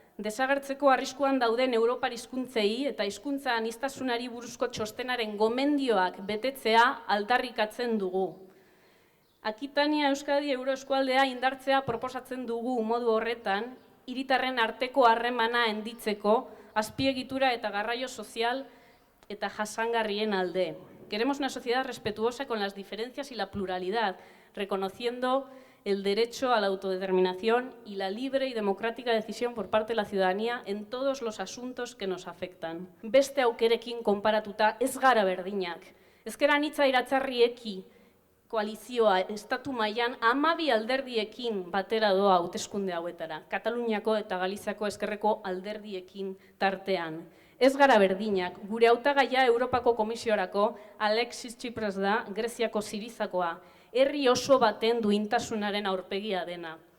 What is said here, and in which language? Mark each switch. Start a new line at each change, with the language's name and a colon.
Basque: Desagertzeko arriskuan dauden Europar hizkuntzei eta hizkuntza aniztasunari buruzko txostenaren gomendioak betetzea aldarrikatzen dugu. Akitania Euskadi euroeskualdea indartzea proposatzen dugu modu horretan, hiritarren arteko harremana handitzeko, azpiegitura eta garraio sozial eta jasangarrien alde.
Spanish: Queremos una sociedad respetuosa con las diferencias y la pluralidad, reconociendo el derecho a la autodeterminación y la libre y democrática decisión por parte de la ciudadanía en todos los asuntos que nos afectan.
Basque: Beste aukerekin konparatuta ez gara berdinak. Ezker anitza iratzarrieki koalizioa estatu mailan 12 alderdiekin batera doa hauteskunde hauetara. Kataluniako eta Galiziako ezkerreko alderdiekin tartean. Ez gara berdinak, gure hautagaia Europako Komisiorako Alexis Tsipras da, Greziako Sirizakoa, herri oso baten duintasunaren aurpegia dena.